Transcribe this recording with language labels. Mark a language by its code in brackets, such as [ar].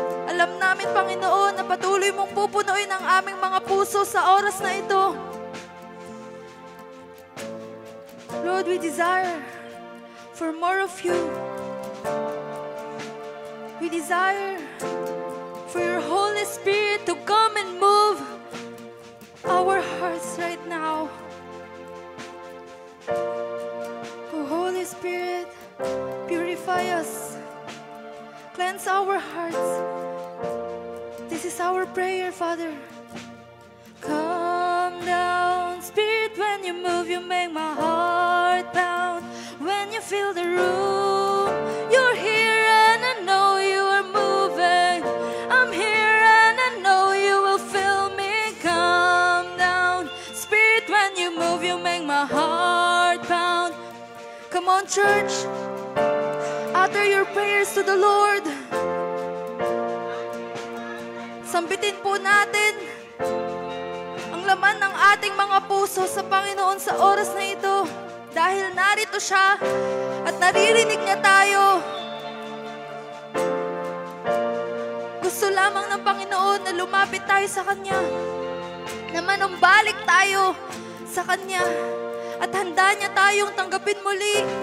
[tl] Alam namin, Panginoon, na patuloy mong pupunuin ang aming mga puso sa oras na ito. [en] Lord, we desire for more of you. We desire for your Holy Spirit to come and move our hearts right now. Oh, Holy Spirit, purify us. Cleanse our hearts. This is our prayer, Father. Come down, Spirit, when you move, you make my heart pound. When you fill the room, you're here and I know you are moving. I'm here and I know you will fill me. Come down, Spirit, when you move, you make my heart pound. Come on, church, utter your prayers to the Lord. [tl] Sambitin po natin ang laman ng ating mga puso sa Panginoon sa oras na ito. Dahil narito siya at naririnig niya tayo. Gusto lamang ng Panginoon na lumapit tayo sa Kanya, na manumbalik tayo sa Kanya, at handa niya tayong tanggapin muli.